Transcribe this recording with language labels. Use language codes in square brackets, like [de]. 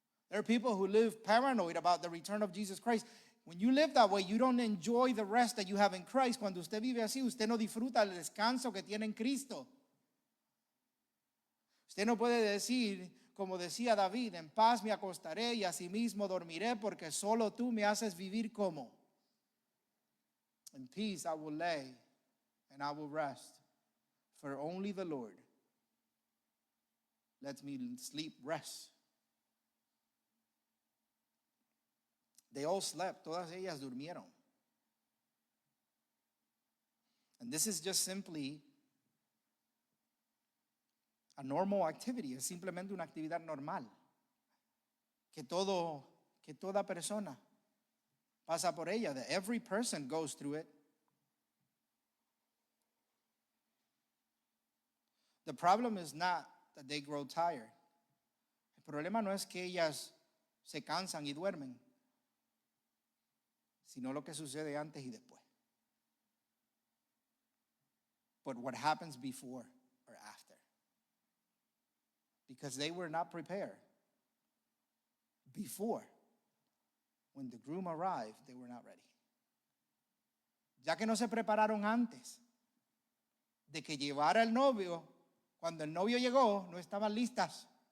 [en] There are people who live paranoid about the return of Jesus Christ. When you live that way, you don't enjoy the rest that you have in Christ. [es] Cuando usted vive así, usted no disfruta el descanso que tiene en Cristo. Usted no puede decir, como decía David, en paz me acostaré y asimismo dormiré, porque solo tú me haces vivir como. [en] In peace I will lay and I will rest, for only the Lord lets me sleep rest. They all slept, [es] todas ellas durmieron. [en] And this is just simply a normal activity, [es] es simplemente una actividad normal. Que toda persona pasa por ella, [en] that every person goes through it. The problem is not that they grow tired. [es] El problema no es que ellas se cansan y duermen, sino lo que sucede antes y después. [en] But what happens before or after. Because they were not prepared. Before, when the groom arrived, they were not ready. [es] Ya que no se prepararon antes de que llevara el novio, cuando el novio llegó, no estaban listas.